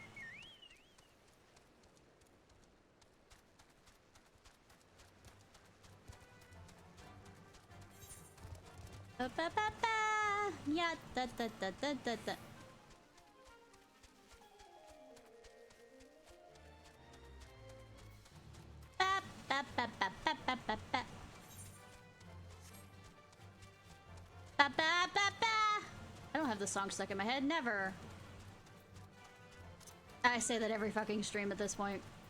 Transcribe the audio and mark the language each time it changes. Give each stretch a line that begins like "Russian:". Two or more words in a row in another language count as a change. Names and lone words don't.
English: Ba ba ba ba. Yeah, da da da da da da. Ba ba ba ba ba ba ba ba. have the song stuck in my head. Never. I say that every fucking stream at this point.